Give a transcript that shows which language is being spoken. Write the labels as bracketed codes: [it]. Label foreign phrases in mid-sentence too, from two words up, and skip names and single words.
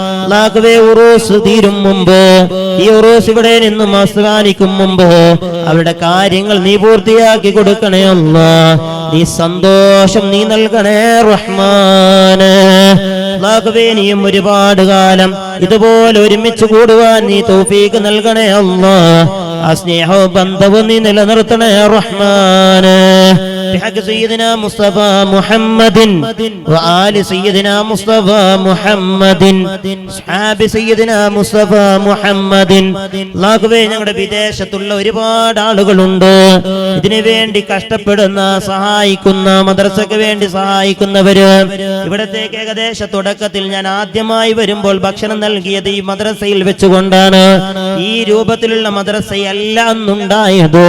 [ml] അല്ലാഹുവേ ഉറൂസ് തീരും മുമ്പ്, ഈ ഉറൂസ് ഇവിടെ നിന്നും അവസാനിക്കും മുമ്പ് അവരുടെ കാര്യങ്ങൾ നീ പൂർത്തിയാക്കി കൊടുക്കണേ അല്ലാഹ്. നീ സന്തോഷം നീ നൽകണേ റഹ്മാനെ. അല്ലാഹുവേ നീയും ഒരുപാട് കാലം ഇതുപോലെ ഒരുമിച്ച് കൂടുവാൻ നീ തൗഫീഖ് നൽകണേ അല്ലാഹ്. ആ സ്നേഹവും ബന്ധവും നീ നിലനിർത്തണേ റഹ്മാനെ. [ar] بحق سيدنا مصطفى محمد وآل سيدنا مصطفى محمد صحاب سيدنا مصطفى محمد. [ml] അല്ലാഹുവേ ഞങ്ങളുടെ വിദേശത്തുള്ള ഒരുപാട് ആളുകളുണ്ട്, ഇതിനു വേണ്ടി കഷ്ടപ്പെടുന്ന സഹായിക്കുന്ന, മദ്രസയ്ക്ക് വേണ്ടി സഹായിക്കുന്നവര്. ഇവിടത്തേക്ക് ഏകദേശ തുടക്കത്തിൽ ഞാൻ ആദ്യമായി വരുമ്പോൾ ഭക്ഷണം നൽകിയത് ഈ മദ്രസയിൽ വെച്ചുകൊണ്ടാണ്. ഈ രൂപത്തിലുള്ള മദ്രസയല്ല അന്നുണ്ടായത്.